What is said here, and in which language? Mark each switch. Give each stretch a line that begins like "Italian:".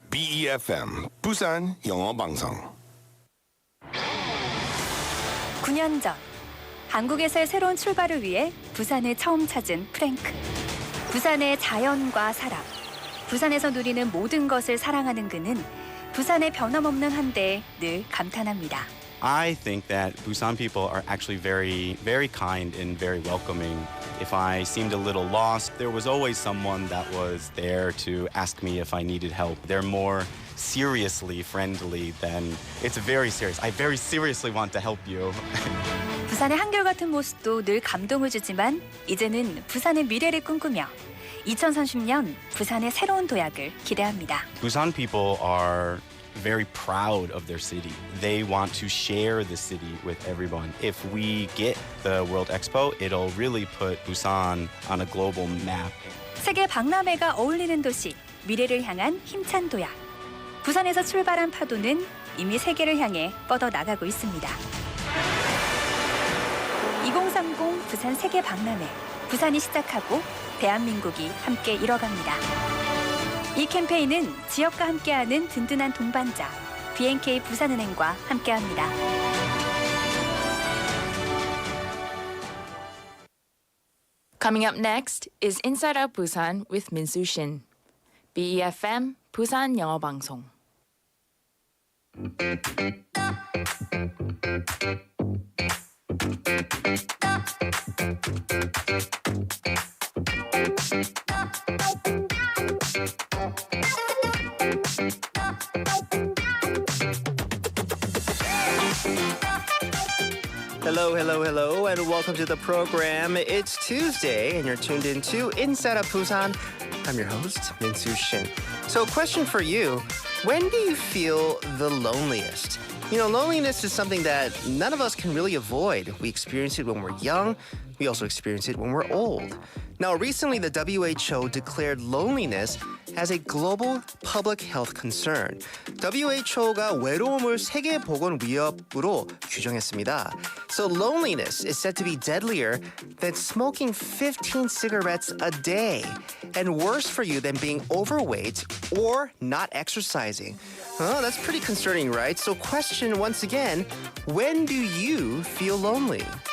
Korean: BEFM 부산영어방송. 9년 전 한국에서의 새로운 출발을 위해 부산을 처음 찾은 프랭크. 부산의 자연과 사람, 부산에서 누리는 모든 것을 사랑하는 그는 부산의 변함없는 한데에 늘 감탄합니다.
English: I think that Busan people are actually very, very kind and very welcoming. If I seemed a little lost, there was always someone that was there to ask me if I needed help. They're more seriously friendly than it's very serious. I very seriously want to help you.
Korean: 부산의 한결같은 모습도 늘 감동을 주지만 이제는 부산의 미래를 꿈꾸며 2030년 부산의 새로운 도약을 기대합니다.
English: Busan people are very proud of their city. They want to share the city with everyone. If we get the World Expo, it'll really put Busan on a global map.
Korean: 세계 박람회가 어울리는 도시, 미래를 향한 힘찬 도약. 부산에서 출발한 파도는 이미 세계를 향해 뻗어나가고 있습니다. 2030 부산 세계 박람회. 부산이 시작하고 대한민국이 함께 이뤄갑니다. 이 캠페인은 지역과 함께하는 든든한 동반자 B&K 부산은행과 함께합니다.
English: Coming up next is Inside Out Busan with Min-Soo Shin.
Korean: BEFM 부산영어방송.
English: Hello, and welcome to the program. It's Tuesday, and you're tuned into Inside of Busan. I'm your host, Min-Soo Shin. So, question for you: when do you feel the loneliest? You know, loneliness is something that none of us can really avoid. We experience it when we're young. We also experience it when we're old. Now, recently, the WHO declared loneliness as a global public health concern.
Korean: WHO가 외로움을 세계보건위협으로 규정했습니다.
English: So loneliness is said to be deadlier than smoking 15 cigarettes a day and worse for you than being overweight or not exercising. Oh, that's pretty concerning, right? So question once again, when do you feel lonely?